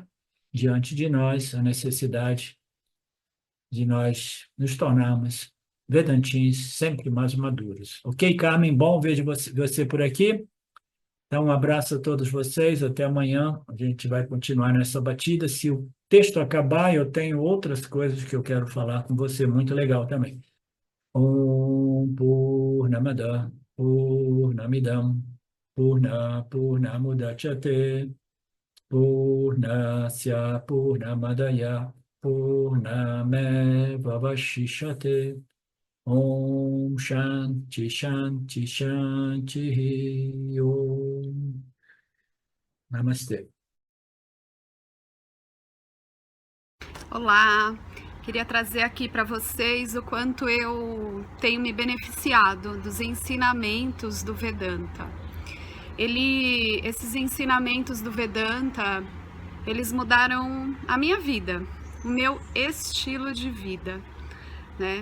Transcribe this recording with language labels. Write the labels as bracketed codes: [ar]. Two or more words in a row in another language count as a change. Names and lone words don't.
[pt] Diante de nós, a necessidade de nós nos tornarmos vedantins sempre mais maduros. Ok, Carmen? Bom ver você por aqui. Então, um abraço a todos vocês. Até amanhã. A gente vai continuar nessa batida. Se o texto acabar, eu tenho outras coisas que eu quero falar com você. Muito legal também. [sa] Om Purnamada Purnamidam Purnamudachyate Purnasya Purnamadaya Purnameva Vashishate Om Shanti Shanti Shanti Om Namastê. [pt] Olá, queria trazer aqui para vocês o quanto eu tenho me beneficiado dos ensinamentos do Vedanta. Esses ensinamentos do Vedanta, eles mudaram a minha vida, o meu estilo de vida, né?